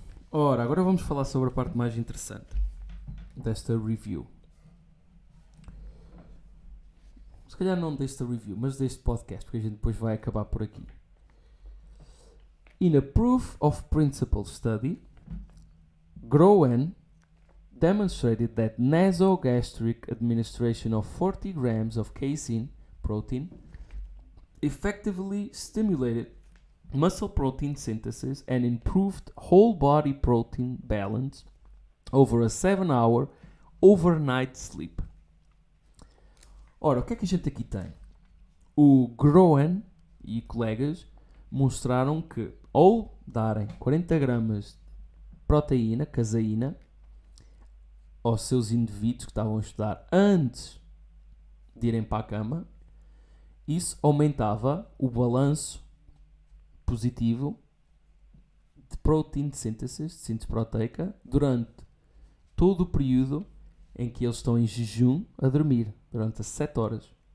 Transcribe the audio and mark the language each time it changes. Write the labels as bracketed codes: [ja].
[pt] Ora, agora vamos falar sobre a parte mais interessante desta review. Se calhar não desta review, mas deste podcast, porque a gente depois vai acabar por aqui. [en] In a proof of principle study, Groen demonstrated that nasogastric administration of 40 grams of casein protein effectively stimulated muscle protein synthesis and improved whole body protein balance over a 7-hour overnight sleep. [pt] Ora, o que é que a gente aqui tem? O Groen e colegas mostraram que ao darem 40 gramas de proteína, caseína, aos seus indivíduos que estavam a estudar antes de irem para a cama, isso aumentava o balanço positivo de protein synthesis, de síntese proteica, durante todo o período em que eles estão em jejum a dormir, durante as 7 horas.